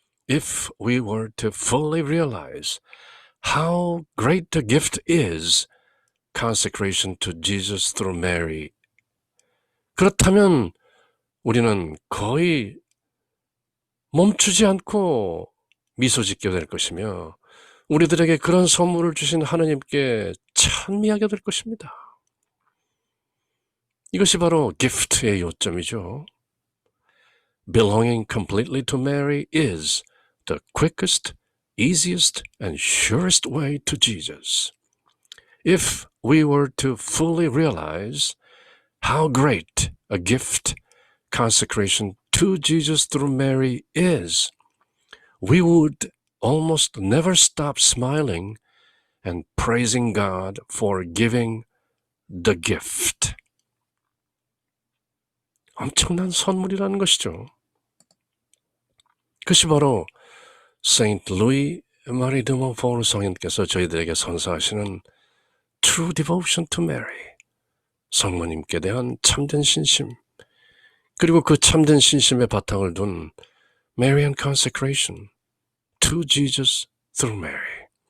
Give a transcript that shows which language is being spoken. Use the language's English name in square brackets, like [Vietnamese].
[English] if we were to fully realize how great a gift is, consecration to Jesus through Mary, [Korean] 그렇다면 우리는 거의 멈추지 않고 미소 짓게 될 것이며 우리들에게 그런 선물을 주신 하나님께 찬미하게 될 것입니다. 이것이 바로 gift의 요점이죠. [English] Belonging completely to Mary is the quickest, easiest, and surest way to Jesus. If we were to fully realize how great a gift consecration to Jesus through Mary is, we would almost never stop smiling and praising God for giving the gift. [Korean] 엄청난 선물이라는 것이죠. 그것이 바로 Saint Louis Marie de Montfort 성인께서 저희들에게 선사하시는 [English] True Devotion to Mary, [Korean] 성모님께 대한 참된 신심, 그리고 그 참된 신심의 바탕을 둔 [English] Marian Consecration to Jesus through Mary,